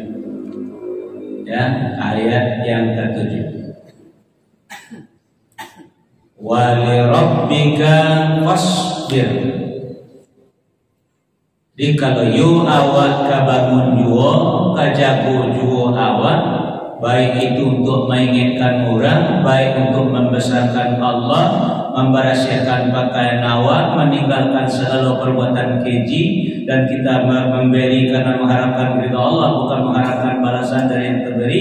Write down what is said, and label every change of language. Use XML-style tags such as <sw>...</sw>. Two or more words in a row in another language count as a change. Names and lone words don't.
<id>Ya, ayat yang ke-7.</id> <ar>ولربك فاصبر.</ar> <min>Di kalau yu awak kabangun juo kajago juo awak,</min> <id>baik itu untuk mengingatkan orang, baik untuk membesarkan Allah, memberasiakan pakaian awak, meninggalkan segala perbuatan keji, dan kita memberi karena mengharapkan ridha Allah, bukan mengharapkan balasan dari yang terberi.</id>